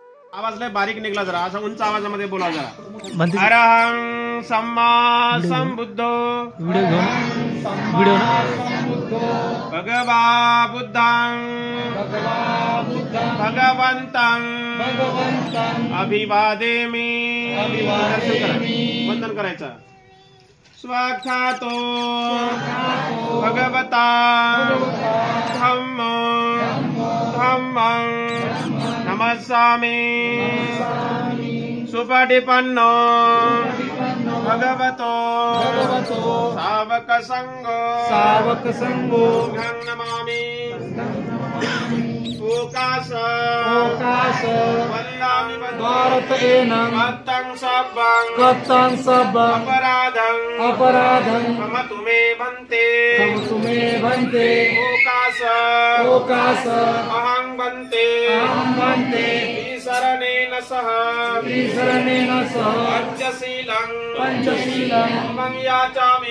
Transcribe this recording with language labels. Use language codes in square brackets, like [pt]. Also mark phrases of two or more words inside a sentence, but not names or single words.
[mr] आवाज लय बारीक निघला जरा, असा उंच आवाजामध्ये बोला जरा. [pi] अरहं सम्मा संबुद्धो भगवा बुद्धं भगवन्तं अभिवादेमि. [mr] वंदन करायचं. [pi] स्वाख्यातो भगवता धम्मं नमस्सामि. सुपटिपन्नो भगवतो सावक संगो नमामि. ओकाश वल्लामि कत्तं सब्बं अपराधं मम तुमे भन्ते. ओकाश अहं भन्ते शरणेन सह पंचशीलं धम्मं याचामि.